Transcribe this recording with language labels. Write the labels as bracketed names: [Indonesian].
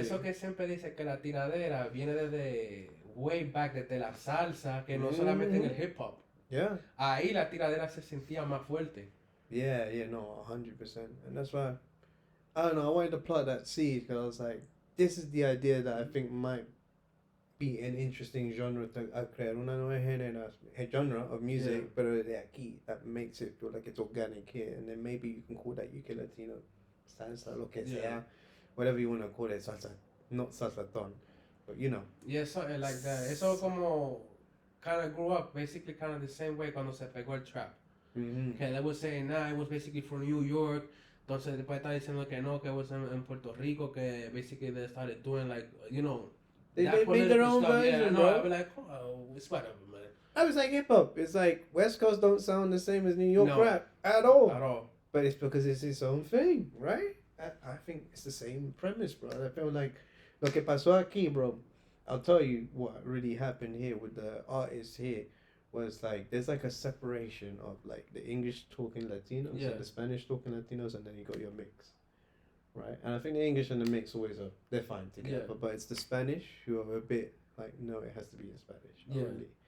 [Spanish] eso que siempre dice que la tiradera viene desde [English] way back, [Spanish] desde la salsa, que no solamente en el hip hop. [English] Yeah. [Spanish] Ahí la tiradera se sentía más fuerte. [English] Yeah, no, 100%. And that's why, I don't know, I wanted to plant that seed because I was like, this is the idea that I think might be an interesting genre to [Spanish] crear una nueva [English] genre of music, [Spanish] pero de aquí, [English] that makes it feel like it's organic here. And then maybe you can call that UK Latino salsa, [Spanish] lo que sea, [English] whatever you want to call it, salsa, not salsatón, but you know. Yeah, something like that. [Spanish] Eso como [English] kind of grew up basically kind of the same way [Spanish] cuando se pegó el trap. [English] Que they were saying, it was basically from New York. [Spanish] Entonces después están diciendo que no, [English] que it was in Puerto Rico, que basically they started doing like, you know, They made their own version, bro. I'd be like, oh, it's whatever, man. I was like hip hop. It's like West Coast don't sound the same as New York No. rap at all. At all. But it's because it's its own thing, right? I think it's the same premise, bro. I feel like [Spanish] lo que pasó aquí, [English] bro. I'll tell you what really happened here with the artists here was like there's like a separation of like the English talking Latinos and the Spanish talking Latinos, and then you got your mix, right? And I think the English and the mix always are they're fine together, but it's the Spanish who are a bit like no, it has to be in Spanish, not really.